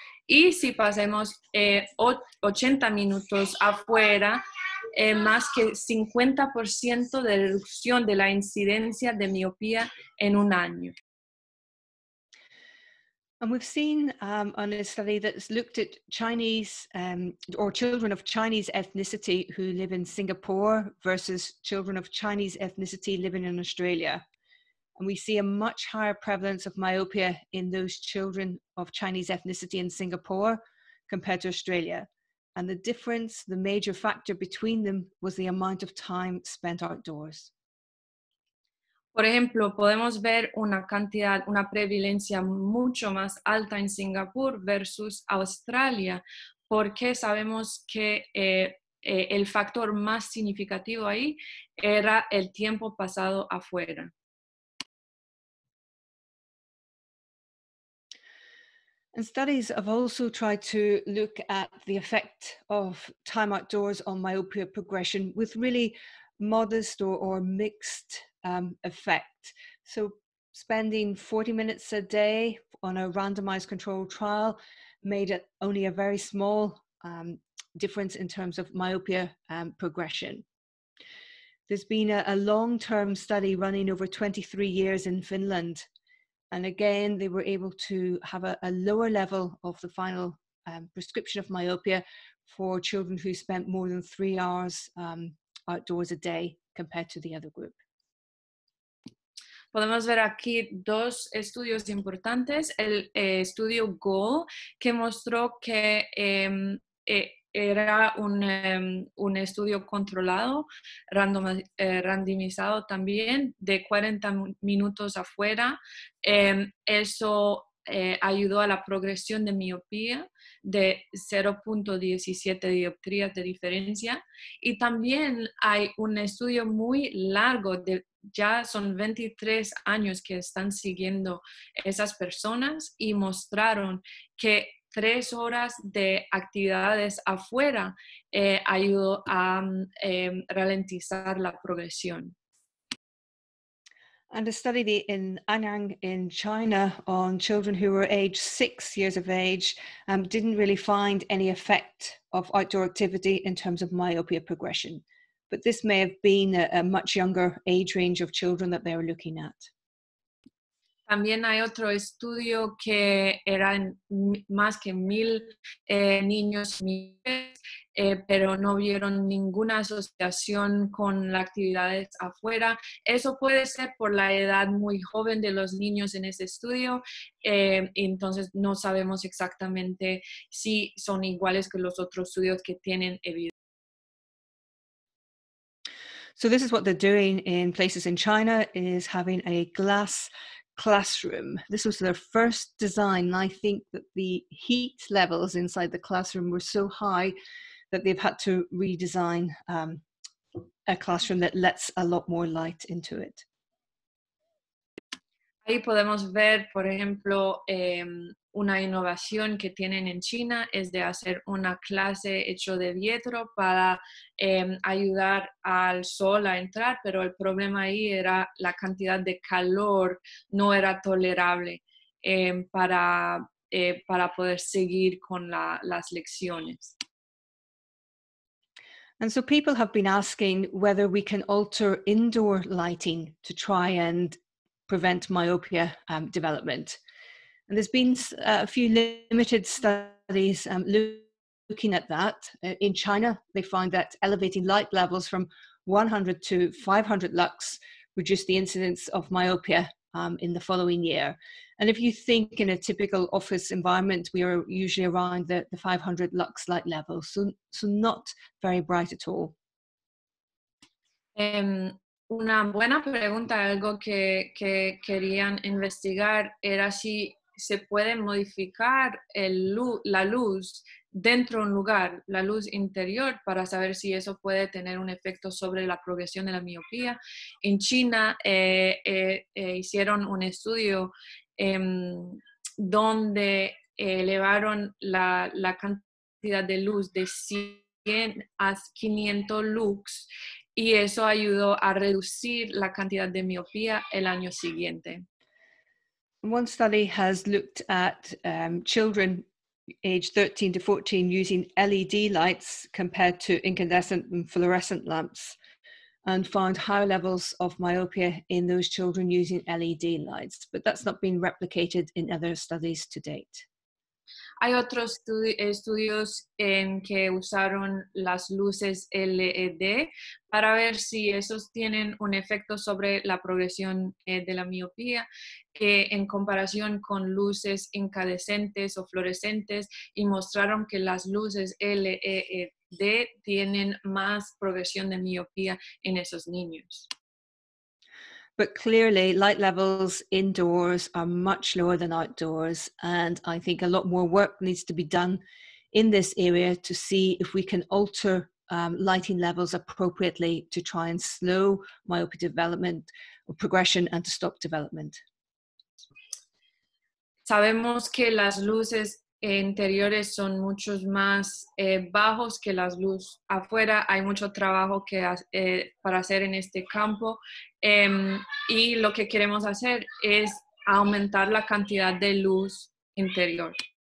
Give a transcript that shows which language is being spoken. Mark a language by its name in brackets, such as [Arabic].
[Spanish] Y si pasemos 80 minutos afuera, más que 50% de reducción de la incidencia de miopía en un año. [English] And we've seen on a study that's looked at Chinese or children of Chinese ethnicity who live in Singapore versus children of Chinese ethnicity living in Australia. And we see a much higher prevalence of myopia in those children of Chinese ethnicity in Singapore compared to Australia. And the difference, the major factor between them, was the amount of time spent outdoors. [Spanish] Por ejemplo, podemos ver una prevalencia mucho más alta en Singapur versus Australia, porque sabemos que el factor más significativo ahí era el tiempo pasado afuera. [English] And studies have also tried to look at the effect of time outdoors on myopia progression with really modest or mixed effect. So spending 40 minutes a day on a randomized controlled trial made it only a very small difference in terms of myopia progression. There's been a long-term study running over 23 years in Finland. And again, they were able to have a lower level of the final prescription of myopia for children who spent more than 3 hours outdoors a day compared to the other group. [Spanish] Podemos ver aquí 2 estudios importantes. El estudio GOAL, que mostró que era un estudio controlado, randomizado también, de 40 minutos afuera. Eso ayudó a la progresión de miopía de 0.17 dioptrías de diferencia. Y también hay un estudio muy largo, ya son 23 años que están siguiendo esas personas y mostraron que 3 horas de actividades afuera ayudó a ralentizar la progresión. [English] And a study in Anang in China on children who were aged 6 years of age didn't really find any effect of outdoor activity in terms of myopia progression. But this may have been a much younger age range of children that they were looking at. [Spanish] También hay otro estudio que eran más que 1,000 niños, pero no vieron ninguna asociación con las actividades afuera. Eso puede ser por la edad muy joven de los niños en ese estudio, entonces no sabemos exactamente si son iguales que los otros estudios que tienen evidencia. [English] So this is what they're doing in places in China, is having a glass classroom. This was their first design. I think that the heat levels inside the classroom were so high that they've had to redesign a classroom that lets a lot more light into it. [Spanish] Ahí podemos ver, por ejemplo, una innovación que tienen en China es de hacer una clase hecho de vidrio para ayudar al sol a entrar, pero el problema ahí era la cantidad de calor, no era tolerable para poder seguir con las lecciones. [English] And so people have been asking whether we can alter indoor lighting to try and prevent myopia development. And there's been a few limited studies looking at that. In China, they found that elevating light levels from 100 to 500 lux reduced the incidence of myopia in the following year. And if you think in a typical office environment, we are usually around the 500 lux light level, so not very bright at all. [Spanish] Una buena pregunta, algo que querían investigar era si se puede modificar la luz dentro de un lugar, la luz interior, para saber si eso puede tener un efecto sobre la progresión de la miopía. En China hicieron un estudio donde elevaron la cantidad de luz de 100 a 500 lux y eso ayudó a reducir la cantidad de miopía el año siguiente. [English] One study has looked at children aged 13 to 14 using LED lights compared to incandescent and fluorescent lamps, and found high levels of myopia in those children using LED lights, but that's not been replicated in other studies to date. [Spanish] Hay otros estudios en que usaron las luces LED para ver si esos tienen un efecto sobre la progresión de la miopía, en comparación con luces incandescentes o fluorescentes, y mostraron que las luces LED tienen más progresión de miopía en esos niños. [English] But clearly, light levels indoors are much lower than outdoors. And I think a lot more work needs to be done in this area to see if we can alter lighting levels appropriately to try and slow myopia development or progression and to stop development. [Spanish] Sabemos que las luces interiores son muchos más bajos que las luces afuera. Hay mucho trabajo para hacer en este campo y lo que queremos hacer es aumentar la cantidad de luz interior.